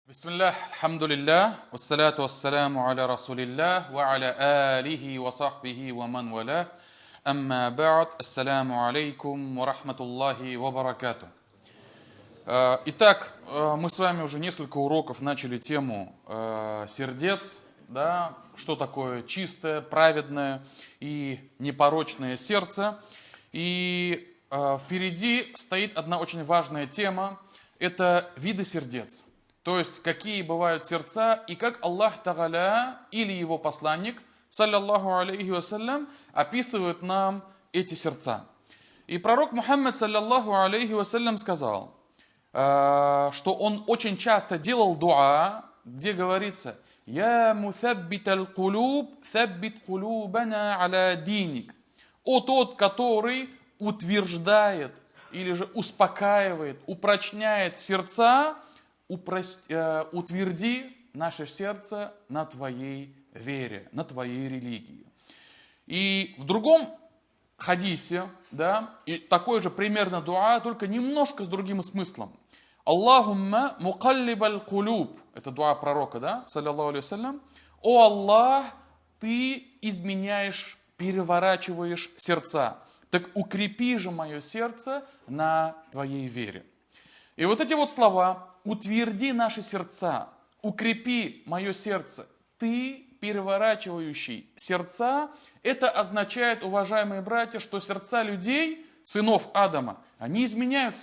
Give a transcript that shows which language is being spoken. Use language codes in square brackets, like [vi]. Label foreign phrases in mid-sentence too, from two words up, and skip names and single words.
[ar] بسم الله الحمد لله والصلاة والسلام على رسول الله وعلى آله وصحبه ومن والاه أما بعد السلام عليكم ورحمة الله وبركاته. [ru] Итак, мы с вами уже несколько уроков начали тему сердец, да, что такое чистое, праведное и непорочное сердце. И впереди стоит одна очень важная тема, это виды сердец. То есть, какие бывают сердца, и как Аллах Тааля или его посланник, [ar] صلى الله عليه وسلم, [ru] описывают нам эти сердца. И пророк Мухаммад, [ar] صلى الله عليه وسلم, [ru] сказал, что он очень часто делал дуа, где говорится, [ar] «يا مثبت القلوب ثبت قلوبنا على دينك». [ru] О тот, который утверждает, или же успокаивает, упрочняет сердца, утверди наше сердце на твоей вере, на твоей религии. И в другом хадисе, да, и такой же примерно дуа, только немножко с другим смыслом. [ar] اللهم مقلب القلوب. [ru] Это дуа пророка, да, [ar] صلى الله عليه وسلم. [ru] О Аллах, ты изменяешь, переворачиваешь сердца. Так укрепи же мое сердце на твоей вере. И вот эти вот слова, утверди наши сердца, укрепи мое сердце, ты, переворачивающий сердца, это означает, уважаемые братья, что сердца людей, сынов Адама, они изменяются.